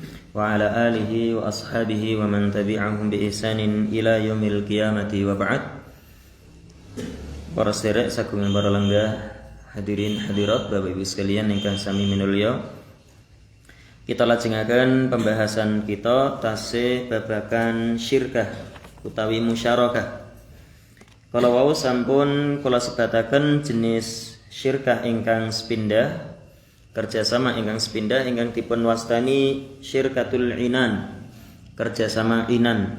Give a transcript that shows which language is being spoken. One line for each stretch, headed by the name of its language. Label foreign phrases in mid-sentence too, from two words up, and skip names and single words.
Arabic: وعلى آله وأصحابه ومن تبعهم بإحسان إلى يوم القيامة وبعد.
Javanese: Para sedherek sagungan para lenggah, hadirin hadirat Bapak Ibu sekalian ingkang sami minulya. Kita lajengaken pembahasan kita tasih babagan syirkah utawi musyarakah. Kalau wau sampun kula sebataken jenis syirkah ingkang sepindah, kerjasama ingkang sepindah ingkang dipun wastani
Arabic: شركة العنان,
Javanese: kerjasama inan.